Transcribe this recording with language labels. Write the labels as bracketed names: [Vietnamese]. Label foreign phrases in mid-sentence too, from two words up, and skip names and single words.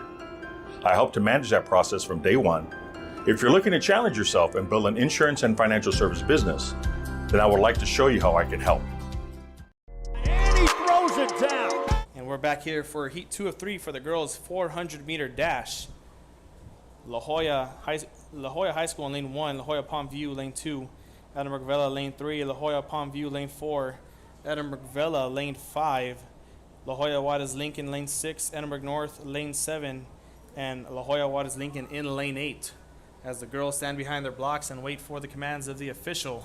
[English] I help to manage that process from day one. If you're looking to challenge yourself and build an insurance and financial service business, then I would like to show you how I can help. And he throws it down. And we're back here for heat 2 of 3 for the girls' 400-meter dash. La Joya High School in lane 1, La Joya Palmview lane 2, Edinburg Vela lane 3, La Joya Palmview lane 4, Edinburg Vela lane 5, La Joya Juarez-Lincoln lane 6, Edinburg North lane 7, and La Joya Juarez-Lincoln in lane 8 as the girls stand behind their blocks and wait for the commands of the official.